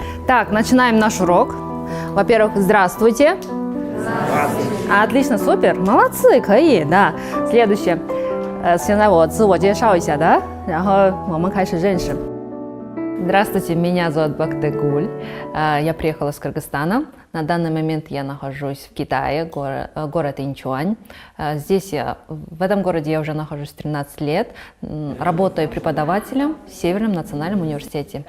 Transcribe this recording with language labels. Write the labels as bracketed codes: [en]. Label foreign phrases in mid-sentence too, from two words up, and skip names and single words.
[ru] Итак, начинаем наш урок. Во-первых, здравствуйте. Здравствуйте. Отлично, супер, молодцы, [zh] 可以, [ru] да. Следующее. [zh] 现在我自我介绍一下, да? 然后我们开始认识. [ru] Здравствуйте, меня зовут Бактыгуль. Я приехала из Кыргызстана. На данный момент я нахожусь в Китае, город Инчуань. Здесь в этом городе я уже нахожусь 13 лет. Работаю преподавателем в Северном национальном университете.